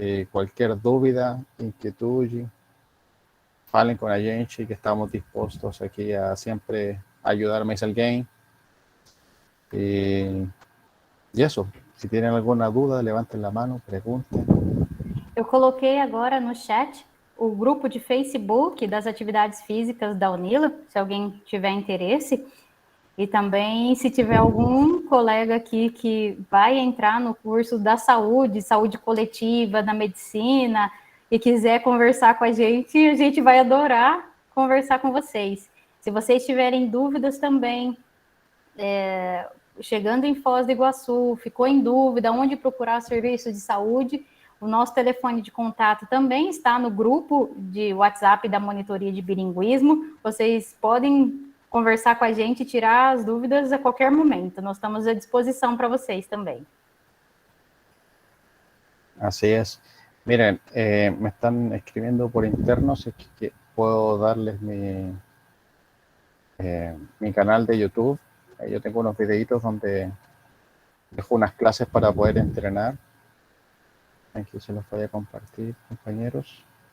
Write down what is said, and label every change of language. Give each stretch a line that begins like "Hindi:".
Spanish: Cualquier dúvida, inquietud, falen con a gente, que estamos dispuestos aquí a siempre ayudar
Portuguese: mais alguém.
Spanish: Y eso, si tienen alguna duda, levanten la mano, pregunten.
Portuguese: Eu coloquei agora no chat o grupo de Facebook das atividades físicas da UNILA, se alguém tiver interesse. E também, se tiver algum colega aqui que vai entrar no curso da saúde coletiva, da medicina, e quiser conversar com a gente vai adorar conversar com vocês. Se vocês tiverem dúvidas também, chegando em Foz do Iguaçu, ficou em dúvida onde procurar serviço de saúde, o nosso telefone de contato também está no grupo de WhatsApp da Monitoria de Bilinguismo. Vocês podem conversar com a gente e tirar as dúvidas a qualquer momento. Nós estamos à disposição para vocês também.
Spanish: Así es. Miren, me están escribiendo por interno si es que puedo darles mi canal de YouTube. Yo tengo unos videitos donde dejo unas clases para poder entrenar. Aquí se los voy a compartir, compañeros.